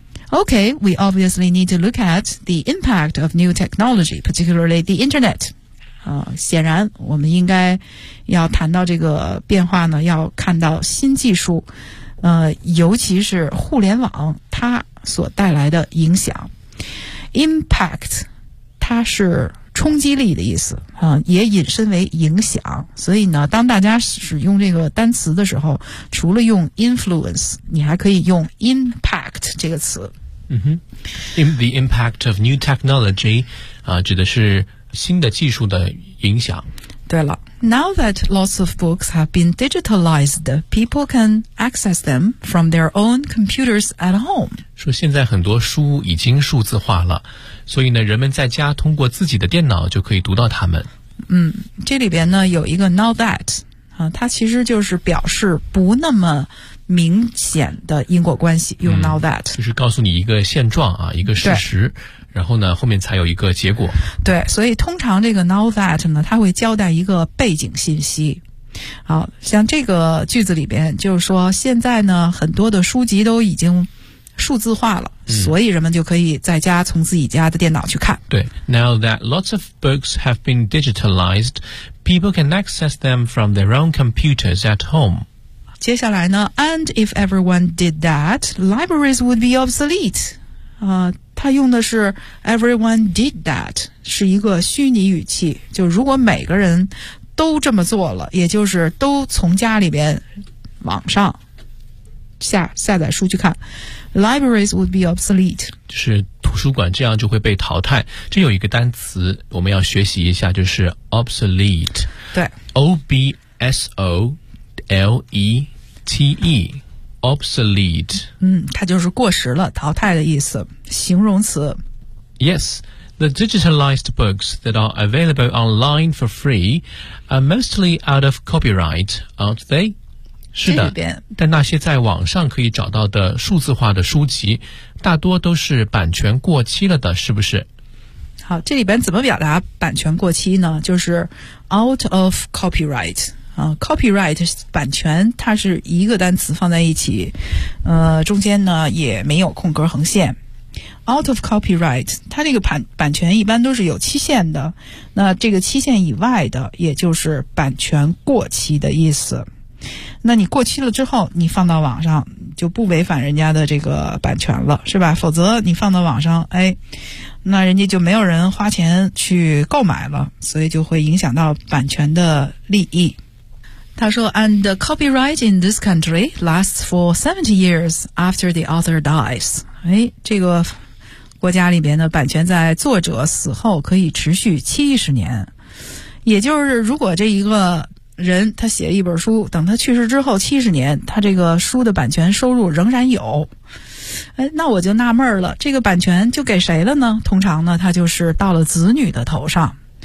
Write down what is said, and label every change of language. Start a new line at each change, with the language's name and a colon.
English: Okay, we obviously need to look at the impact of new technology, particularly the internet.
Chinese: 显然我们应该要谈到这个变化呢，要看到新技术，尤其是互联网它所带来的影响。
English: Impact,
Chinese: 它是冲击力的意思，也引申为影响。所以呢，当大家使用这个单词的时候，除了用 influence, 你还可以用 impact 这个词。
English: Mm-hmm. The impact of new technology,
Chinese: 指的是新的技术的影响。对了。
English: Now that lots of books have been digitalized, people can access them from their own computers at home.
Chinese: 说现在很多书已经数字化了，所以呢，人们在家通过自己的电脑就可以读到它们。嗯，这里边呢，有一个
English: now that,
Chinese: 它其实就是表示不那么明显的因果关系，用
English: now that,
Chinese: 就是告诉你一个现状啊，一个事实，然后呢后面才有一个结果。对，所以通常这个
English: now that
Chinese: 呢它会交代一个背景信息。好像这个句子里边就是说现在呢很多的书籍都已经数字化了、所以人们就可以在家从自己家的电脑去看。对，
English: now that lots of books have been digitalized, people can access them from their own computers at home.
Chinese: 接下来呢
English: and if everyone did that, libraries would be obsolete.
Chinese: 他用的是
English: everyone did that,
Chinese: 是一个虚拟语气，就如果每个人都这么做了，也就是都从家里边网上下载书去看，
English: libraries would be obsolete.
Chinese: 就是图书馆这样就会被淘汰。这有一个单词我们要学习一下，就是 obsolete. 对，
English: O-B-S-O-L-E-T-E obsolete
Chinese: 它就是过时了，淘汰的意思，形容词。
English: Yes, the digitalized books that are available online for free are mostly out of copyright, aren't they?
Chinese: 是的，但那些在网上可以找到的数字化的书籍大多都是版权过期了的，是不是？好，这里边怎么表达版权过期呢？就是
English: out of copyrightcopyright
Chinese: 版权它是一个单词放在一起，中间呢也没有空格横线。
English: out of copyright
Chinese: 它这个版权一般都是有期限的，那这个期限以外的也就是版权过期的意思。那你过期了之后你放到网上就不违反人家的这个版权了，是吧？否则你放到网上，哎，那人家就没有人花钱去购买了，所以就会影响到版权的利益。他说
English: and the copyright in this country lasts for 70 years after the author dies.
Chinese: 哎，这个国家里边的版权在作者死后可以持续70年。也就是如果这一个人他写了一本书，等他去世之后70年，他这个书的版权收入仍然有。哎，那我就纳闷了，这个版权就给谁了呢？通常呢，他就是到了子女的头上。